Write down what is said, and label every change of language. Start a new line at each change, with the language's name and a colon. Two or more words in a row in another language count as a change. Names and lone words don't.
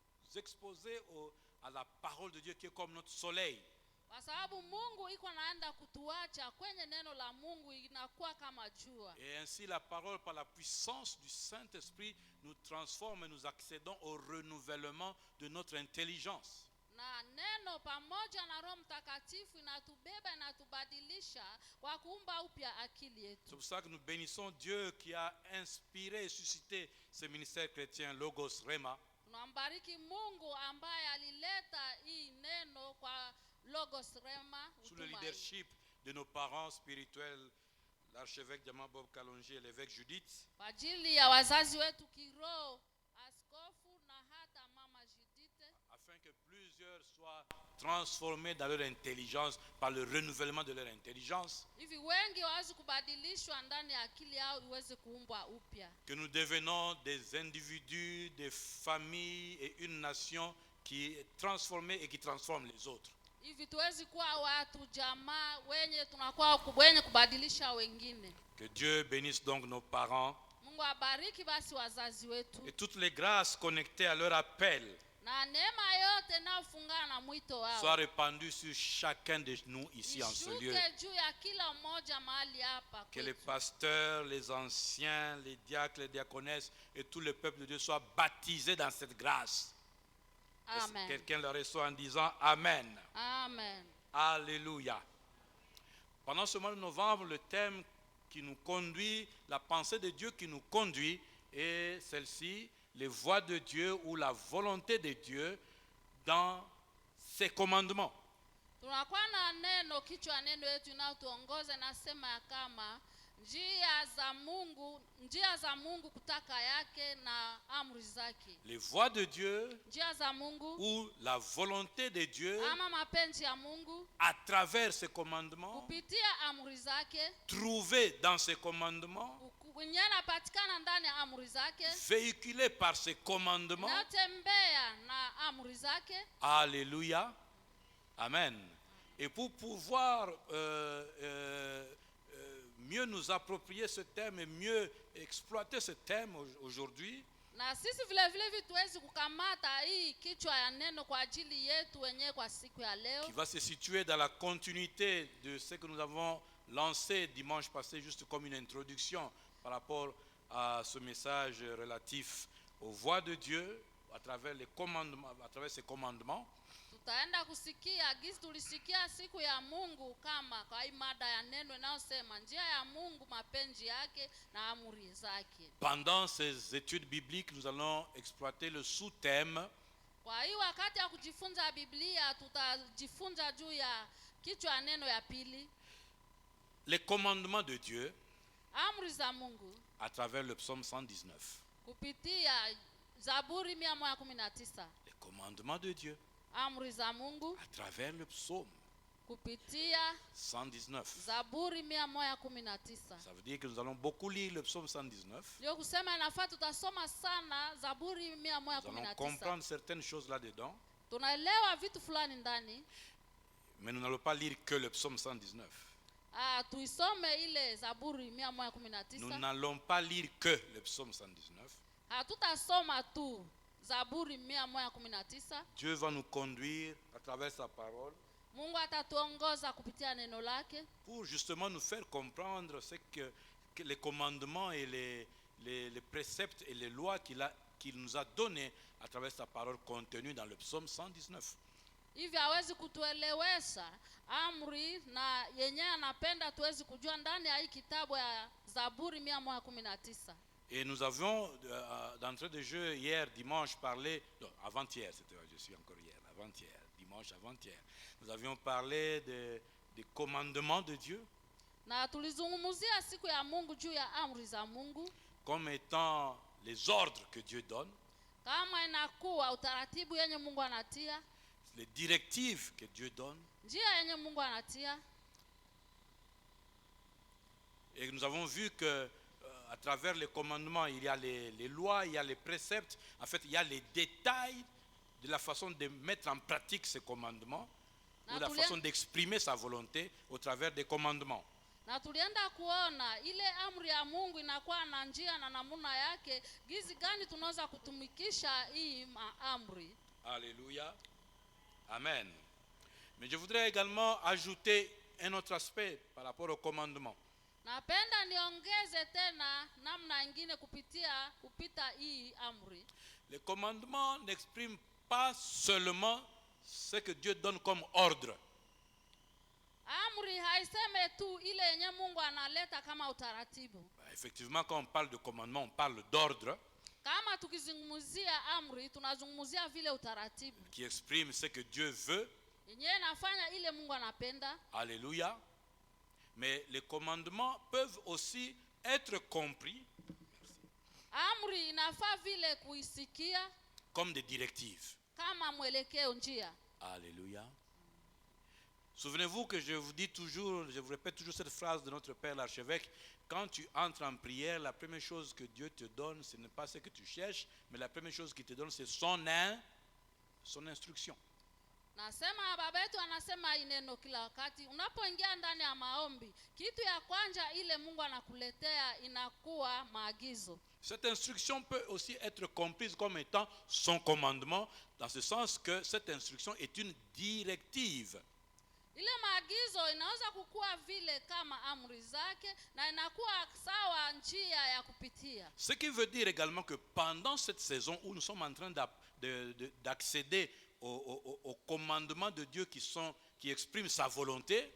French: exposer à la parole de Dieu qui est comme notre soleil.
Swahili: Kwa sababu Mungu iko naenda kutuacha kwenye neno la Mungu inakuwa kama jua.
French: Et ainsi la parole par la puissance du Saint-Esprit nous transforme et nous accédons au renouvellement de notre intelligence.
Swahili: Na neno pamoja na Roho Mtakatifu inatubeba inatubadilisha kwa kuumba upya akili yetu.
French: C'est pour ça que nous bénissons Dieu qui a inspiré et suscité ce ministère chrétien Logos Rema.
Swahili: Tunambariki Mungu ambaye alileta hii neno kwa Logos Rema
French: Sous le leadership de nos parents spirituels, l'archevêque Diamant Bob Kalonji et l'évêque Judith.
Swahili: Kwa ajili ya wazazi wetu kiroho, askofu na hata mama Judith,
French: afin que plusieurs soient transformés dans leur intelligence par le renouvellement de leur intelligence.
Swahili: Hivi wengi waweze kubadilishwa ndani ya akili yao iweze kuumbwa upya.
French: Que nous devenons des individus, des familles et une nation qui est transformée et qui transforme les autres.
Swahili: Hivi tuwezi kuwa watu jamaa wenye tunakuwa wenye kubadilisha wengine.
French: Que Dieu bénisse donc nos parents.
Swahili: Mungu abariki basi wazazi wetu.
French: Et toutes les grâces connectées à leur appel
Swahili: Na neema yote inayofungana na mwito wao
French: soient répandues sur chacun de nous ici en ce lieu.
Swahili: juu ya kila mmoja mahali hapa.
French: Que les pasteurs, les anciens, les diacres, les diaconesses et tout le peuple de Dieu soient baptisés dans cette grâce. Amen. Quelqu'un le reçoit en disant Amen. Amen. Alléluia. Pendant ce mois de novembre, le thème qui nous conduit, la pensée de Dieu qui nous conduit est celle-ci, les voies de Dieu ou la volonté de Dieu dans ses commandements.
Swahili: Tunakuwa na neno, kichwa neno yetu inayotuongoza nasema kama njia za Mungu kutaka yake na amri zake.
French: Les voies de Dieu
Swahili: Njia za Mungu
French: ou la volonté de Dieu
Swahili: ama mapenzi ya Mungu
French: à travers ses commandements,
Swahili: kupitia amri zake,
French: trouvés dans ses commandements,
Swahili: patikana ndani ya amri zake,
French: véhiculés par ses commandements.
Swahili: natembea na amri zake.
French: Alléluia. Amen. Et pour pouvoir mieux nous approprier ce thème et mieux exploiter ce thème aujourd'hui,
Swahili: Na sisi vile tuwezi kukamata hii kichwa ya neno kwa ajili yetu wenyewe kwa siku ya leo,
French: qui va se situer dans la continuité de ce que nous avons lancé dimanche passé, juste comme une introduction par rapport à ce message relatif aux voies de Dieu à travers les commandements, à travers ses commandements.
Swahili: tutaenda kusikia gisi tulisikia siku ya Mungu kama kwa hii mada ya neno inayosema njia ya Mungu, mapenzi yake na amri zake.
French: Pendant ces études bibliques, nous allons exploiter le sous-thème
Swahili: Kwa hiyo wakati ya kujifunza Biblia tutajifunza juu ya kichwa neno ya pili,
French: les commandements de Dieu
Swahili: amri za Mungu
French: à travers le psaume 119.
Swahili: kupitia Zaburi 119.
French: Les commandements de Dieu
Swahili: Amri za Mungu
French: à travers le psaume
Swahili: kupitia 119. Zaburi 119.
French: Ça veut dire que nous allons beaucoup lire le psaume 119.
Swahili: Ndio kusema inafaa tutasoma sana Zaburi
French: Nous allons 119. comprendre certaines choses là-dedans.
Swahili: Tunaelewa vitu fulani ndani.
French: Mais nous n'allons pas lire que le psaume 119.
Swahili: Tuisome ile Zaburi
French: Nous 119. n'allons pas lire que le psaume 119.
Swahili: Hatutasoma tu Zaburi 119.
French: Dieu va nous conduire à travers sa parole
Swahili: Mungu atatuongoza kupitia neno lake
French: pour justement nous faire comprendre ce que les commandements et les préceptes et les lois qu'il nous a donnés à travers sa parole contenue dans le psaume 119.
Swahili: hivi hawezi kutuelewesha amri na yenyewe anapenda tuwezi kujua ndani ya hii kitabu ya Zaburi 119.
French: Et nous avions, d'entrée de jeu, hier, dimanche, parlé, non, avant-hier, je suis encore hier, avant-hier, dimanche, avant-hier. Nous avions parlé des commandements de Dieu
Swahili: Na tulizungumzia siku ya Mungu juu ya amri za Mungu
French: comme étant les ordres que Dieu donne,
Swahili: kama inakuwa utaratibu yenye Mungu anatia,
French: les directives que Dieu donne.
Swahili: njia yenye Mungu anatia.
French: Et nous avons vu que à travers les commandements, il y a les lois, il y a les préceptes. En fait, il y a les détails de la façon de mettre en pratique ces commandements ou la façon d'exprimer sa volonté au travers des commandements.
Swahili: Na tulienda kuona ile amri ya Mungu inakuwa na njia na namuna yake, gizi gani tunaweza kutumikisha hii amri.
French: Alléluia. Amen. Mais je voudrais également ajouter un autre aspect par rapport au commandement.
Swahili: Napenda niongeze tena namna ingine kupita hii amri.
French: Le commandement n'exprime pas seulement ce que Dieu donne comme ordre.
Swahili: Amri haiseme tu ile yenye Mungu analeta kama utaratibu.
French: Effectivement, quand on parle de commandement, on parle d'ordre
Swahili: Kama tukizungumzia amri, tunazungumzia vile utaratibu.
French: qui exprime ce que Dieu veut.
Swahili: Yenyewe nafanya ile Mungu anapenda.
French: Alléluia. Mais les commandements peuvent aussi être compris
Swahili: Amri inafaa vile kuisikia
French: comme des directives.
Swahili: kama mwelekeo njia.
French: Alléluia. Souvenez-vous que je vous dis toujours, je vous répète toujours cette phrase de notre Père l'archevêque. Quand tu entres en prière, la première chose que Dieu te donne, ce n'est pas ce que tu cherches, mais la première chose qu'il te donne, c'est son instruction.
Swahili: Nasema baba yetu anasema ineno kila wakati unapoingia ndani ya maombi, kitu ya kwanza ile Mungu anakuletea inakuwa maagizo.
French: Cette instruction peut aussi être comprise comme étant son commandement, dans ce sens que cette instruction est une directive.
Swahili: Ile maagizo inaweza kukua vile kama amri zake na inakuwa sawa njia ya kupitia.
French: Ce qui veut dire également que pendant cette saison où nous sommes en train d'accéder au commandement de Dieu qui exprime sa volonté,